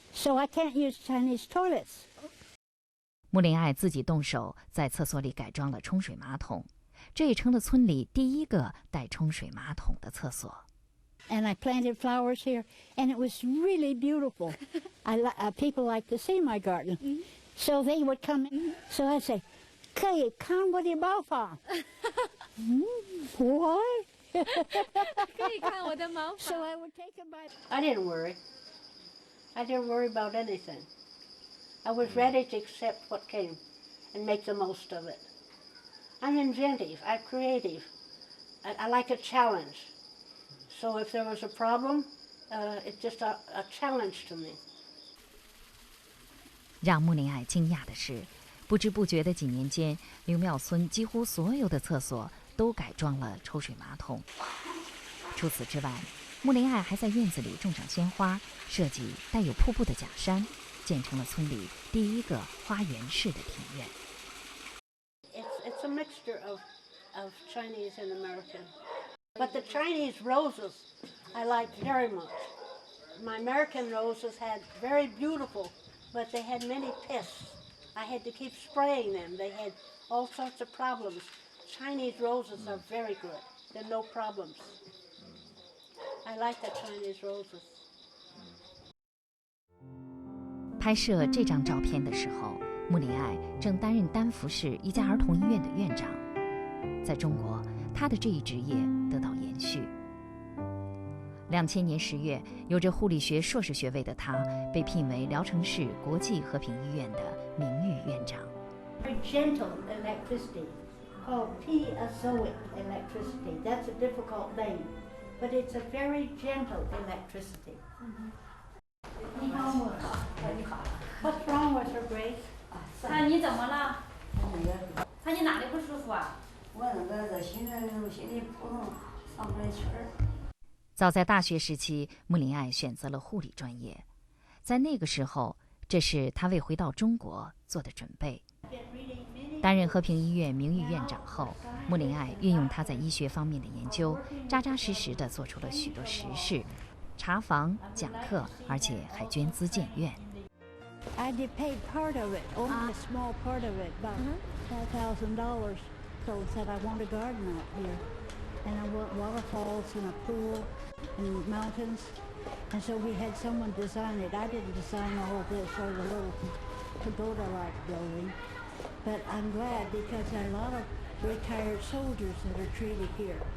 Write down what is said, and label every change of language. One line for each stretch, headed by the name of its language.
English: So I can't use Chinese toilets.
Chinese: 穆琳爱自己动手在厕所里改装了冲水马桶，这也成了村里第一个带冲水马桶的厕所。
English: And I planted flowers here, and it was really beautiful. People like to see my garden, so they would come in. So I say,
Chinese: 可以看我的茅房。
English: Why?
Chinese: 可以看我的茅房。
English: So I would take them by. I didn't worry. I didn't worry about anything. I was ready to accept what came and make the most of it. I'm inventive. I'm creative. I like a challenge. So if there was a problem, it's just a challenge to me.
Chinese: 让穆琳爱惊讶的是，不知不觉的几年间，刘庙村几乎所有的厕所都改装了抽水马桶。除此之外，穆琳爱还在院子里种上鲜花，设计带有瀑布的假山，建成了村里第一个花园式的庭院。
English: It's a mixture of Chinese and American. But the Chinese roses I liked very much. My American roses had very beautiful, but they had many pests. I had to keep spraying them. They had all sorts of problems. Chinese roses are very good. There are no problems. I like the Chinese roses.
Chinese: 拍摄这张照片的时候，穆琳爱正担任丹佛市一家儿童医院的院长。在中国，她的这一职业得到延续。2000年10月，有着护理学硕士学位的她被聘为聊城市国际和平医院的名誉院长。
English: Very gentle electricity called piezoic electricity. That's a difficult name, but it's a very gentle electricity.
Chinese: 你好，你好。
English: What's wrong with her, Grace?
Chinese: 你怎么了？你哪里不舒服啊？我那个心里扑通上不来气儿。早在大学时期，穆琳爱选择了护理专业，在那个时候，这是她为回到中国做的准备。担任和平医院名誉院长后，穆琳爱运用她在医学方面的研究，扎扎实实地做出了许多实事，查房、讲课，而且还捐资建院。
English: I did pay part of it, only a small part of it, about $5,000. So I said I want a garden out here, and I want waterfalls and a pool and mountains. And so we had someone design it. I didn't design all of this or the little pagoda-like building, but I'm glad because there are a lot of retired soldiers that are treated here.